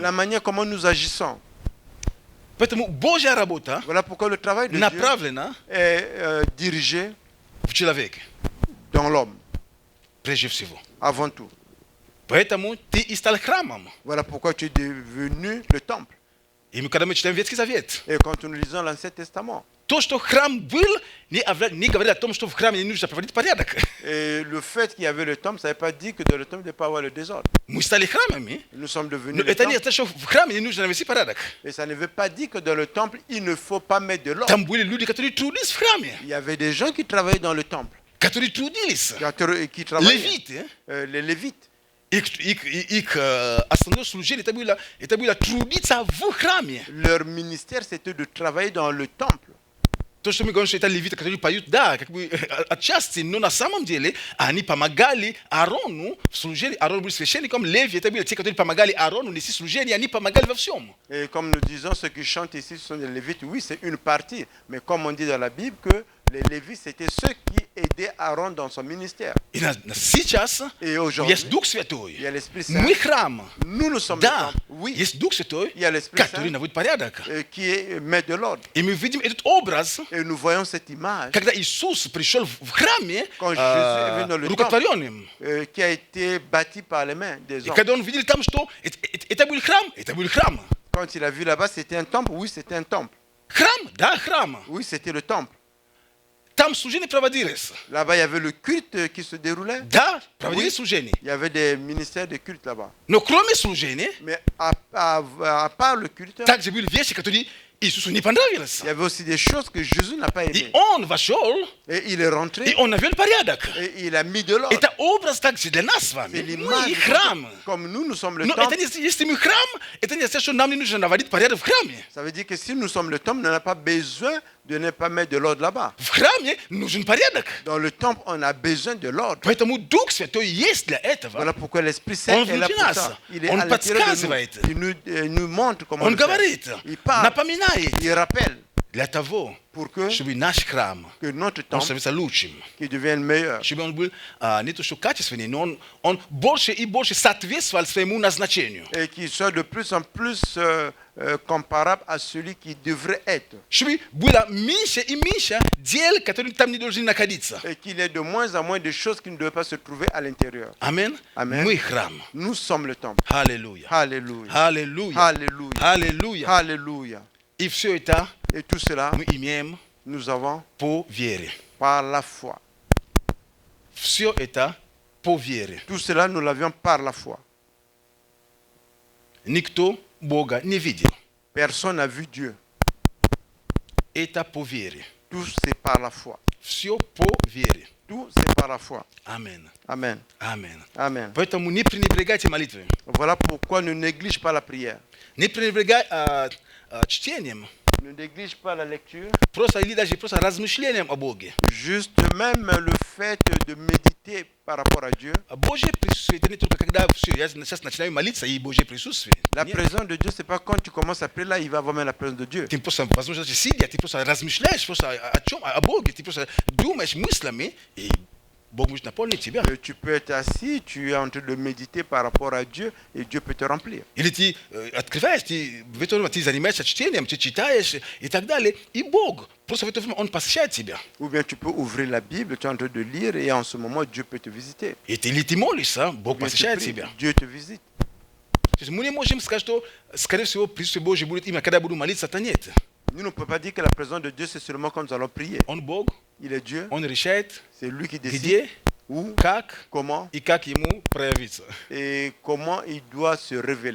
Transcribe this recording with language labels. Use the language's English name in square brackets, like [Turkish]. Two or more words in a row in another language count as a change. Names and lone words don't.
[French] La manière comment nous agissons. [Russian] Поэтому Божья работа [French] Voilà pourquoi le travail de Dieu [Russian] направлена [French] est dirigé [Russian] в человеке, [French] dans l'homme, [Russian] прежде всего. [French] avant tout. [Russian] Поэтому ты и стал храмом. [French] Voilà pourquoi tu es devenu le temple. [Russian] И мы, когда мы читаем Ветхий Завет, [French] Et quand nous lisons l'Ancien Testament, [Russian] то, что храм был, не говорит о том, что в храме не нужно проводить порядок. [French] et le fait qu'il y avait le temple, ça ne veut pas dire que dans le temple, il ne devait pas avoir le désordre. [Russian] Мы стали храмами, [French] Nous sommes devenus [Russian] но [French] le [Russian] это не [French] temple. [Russian] значит, что в храме не нужно навести порядок. [French] Et ça ne veut pas dire que dans le temple, il ne faut pas mettre de l'ordre. [Russian] Там были люди, которые трудились в храме. [French] Il y avait des gens qui travaillaient dans le temple. [Russian] которые трудились. [French] qui travaillaient, [Russian] Левиты, [French] les Lévites. [Russian] их основное служение это было трудиться в храме. [French] Leur ministère, c'était de travailler dans le temple. [Russian] То, что мы говорим, что это левиты, которые поют, да, как бы отчасти, но на самом деле они помогали Аарону в служении. Аарон был священником, Леви, это были те, которые помогали Аарону нести служение, они помогали во всем. [French] Et comme nous disons, ceux qui chantent ici ce sont les Lévites. Oui, c'est une partie. Mais comme on dit dans la Bible que les Lévites, c'était ceux qui aidaient Aaron dans son ministère. [Russian] И сейчас [French] Et aujourd'hui, [Russian] есть Дух Святой. [French] il y a l'Esprit Saint. [Russian] Мы храм. [French] Nous sommes [Russian] Да, [French] le temple. Oui, [Russian] есть Дух Святой, [French] il y a l'Esprit [Russian] который [French] Saint [Russian] наводит порядок. [French] qui est maître de l'ordre. [Russian] И мы видим этот образ, [French] Et nous voyons cette image [Russian] когда Иисус пришел в храме [French] Quand Jésus est venu dans le [Russian] рукотворенным. [French] qui a été bâti par les mains des [Russian] И [French] hommes. [Russian] когда он видел там, что это был храм. [French] Quand il a vu là-bas, c'était un temple. Oui, c'était un temple. [Russian] Храм, да, храм. [French] Oui, c'était le temple. [Russian] Там служение проводилось. [French] Là-bas, il y avait le culte qui se déroulait. [Russian] Да, проводили [French] Oui. [Russian] служение. [French] Il y avait des ministères de culte là-bas. [Russian] Но кроме служения, [French] Mais à part le culte, [Russian] также были вещи, которые Иисусу не понравились. [French] il y avait aussi des choses que Jésus n'a pas [Russian] И [French] aimées. [Russian] он вошел, [French] Et il est rentré [Russian] и он навел порядок. [French] et il a mis de l'ordre. [Russian] Это образ также для нас с вами. [French] C'est [Russian] Мы [French] l'image. [Russian] храм. [French] Comme nous sommes le [Russian] Но это [French] temple. [Russian] не, если мы храм, это не значит, что нам не нужно наводить порядок в храме. [French] Ça veut dire que si nous sommes le temple, on n'a pas besoin de ne pas mettre de l'ordre là-bas. [Russian] В храме нужен порядок. [French] Dans le temple, on a besoin de l'ordre. [Russian] Поэтому Дух Святой есть для этого. [French] Voilà pourquoi l'Esprit Saint [Russian] Он [French] est là [Russian] внутри [French] pour [Russian] нас. [French] ça. Il est [Russian] Он [French] à l'intérieur de [Russian] подсказывает. [French] nous. Il nous montre comment [Russian] Он [French] le faire. [Russian] говорит, [French] Il parle, [Russian] напоминает. [French] il rappelle [Russian] Для того, [French] pour que [Russian] чтобы наш храм [French] notre [Russian] он [French] temple [Russian] становился лучшим. [French] qui devienne meilleur. [Russian] Чтобы он был не то что качественный, но он больше и больше соответствовал своему назначению. [French] Et qu'il soit de plus en plus comparable à celui qui devrait être. [Russian] Чтобы было меньше и меньше дел, которые там не должны находиться. [French] Et qu'il ait de moins en moins de choses qui ne devraient pas se trouver à l'intérieur. [Russian] Аминь. [French] Amen. [Russian] Мы храм. [French] Nous sommes le temple. [Russian] Аллилуйя. [French] Alléluia. [Russian] Аллилуйя. [French] Alléluia. [Russian] Аллилуйя. [French] Alléluia. [Russian] И все это [French] Et tout cela, [Russian] мы имеем [French] nous avons [Russian] по вере. [French] par la foi. [Russian] Все это по вере. [French] Tout cela, nous l'avions par la foi. [Russian] Никто Бога не видел. [French] Personne n'a vu Dieu. [Russian] Это по вере. [French] Tout, c'est par la foi. [Russian] Все по вере. [French] Tout, c'est par la foi. [Russian] Аминь. [French] Amen. [Russian] Аминь. [French] Amen. [Russian] Поэтому не пренебрегайте молитвой. [French] Voilà pourquoi ne néglige pas la prière. [Russian] Не пренебрегай чтением. [French] Ne néglige pas la lecture. [Russian] Просто или даже просто размышлением о Боге. [French] Juste même le fait de méditer par rapport à Dieu. [Russian] Божье присутствие это не только когда все, я сейчас начинаю молиться и Божье присутствие. [French] La [Russian] Нет. [French] présence de Dieu, c'est pas quand tu commences à prier, là, il va avoir même la présence de Dieu. [Russian] Ты просто, возможно, даже сидя, ты просто размышляешь просто о чем, о Боге, ты просто думаешь мыслями, и Бог может наполнить тебя. [French] Tu peux être assis, tu es en train de méditer par rapport à Dieu et Dieu peut te remplir. [Russian] Или ты открываешь, в это время ты занимаешься чтением, ты читаешь и так далее, и Бог просто в это время Он посещает тебя. [French] Ou bien tu peux ouvrir la Bible, tu es en train de lire et en ce moment, Dieu peut te visiter. [Russian] Или ты молишься, Бог [French] Ou bien tu [Russian] посещает [French] pries, [Russian] тебя. [French] Dieu te visite. [Russian] То есть мы не можем сказать, что, скорее всего, присутствие Божье будет именно когда я буду молиться, это нет. [French] Nous ne pouvons pas dire que la présence de Dieu, c'est seulement quand nous allons prier. [Russian] Он Бог, [French] Il est Dieu, [Russian] Он решает, [French] c'est lui qui décide [Russian] где, [French] où, [Russian] как [French] comment [Russian] и как Ему проявиться. [French] et comment il doit se révéler.